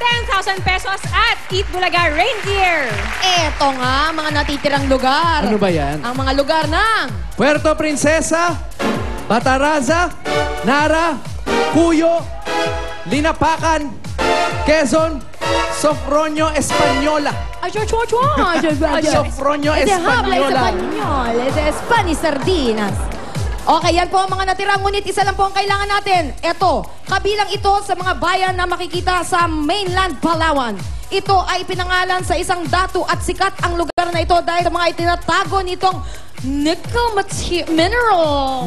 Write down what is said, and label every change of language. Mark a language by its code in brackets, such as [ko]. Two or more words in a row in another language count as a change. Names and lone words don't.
[tl] 10,000 pesos at Eat Bulaga Rain Gear. Eto nga, mga natitirang lugar. Ano ba yan? Ang mga lugar ng Puerto Princesa, Bataraza, Nara, Cuyo, Linapacan, Quezon, Sofronio, Española. Ay, Sofronio, [es] Ese habla Española. español. Ese Spanish sardinas. [tl] Okay, yan po ang mga natirang. Ngunit isa lang po ang kailangan natin. Ito, kabilang ito sa mga bayan na makikita sa mainland Palawan. Ito ay pinangalan sa isang datu at sikat ang lugar na ito dahil sa mga itinatago nitong [en] nickel minerals.